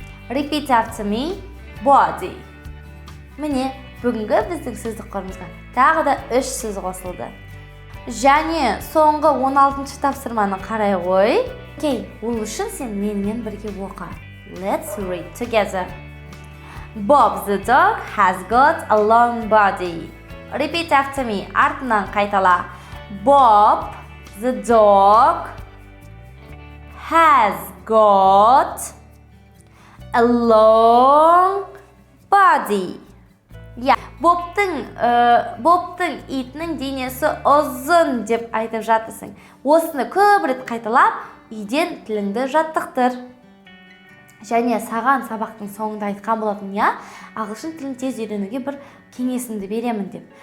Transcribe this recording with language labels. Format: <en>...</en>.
<en>Repeat after me. Body.</en> <kk>Міне, бүгінгі біздің сөздік қорымызға тағы да 3 сөз қосылды. Және соңғы 16-шы тапсырманы қарай ғой. Окей, ол үшін сен менімен бірге оқы.</kk> <en>Let's read together. Bob the dog has got a long body. Repeat after me.</en> <kk>Артынан қайтала.</kk> <en>Bob the dog has got a long body.</en> <kk>Бобтың итінің денесі ұзын деп айтып жатырсың. Осыны көп рет қайталап, үйден тіліңді жаттықтыр. Және саған сабақтың соңында айтқан болатын, ағылшын тілін тез үйренуге бір кеңесімді беремін деп.</kk>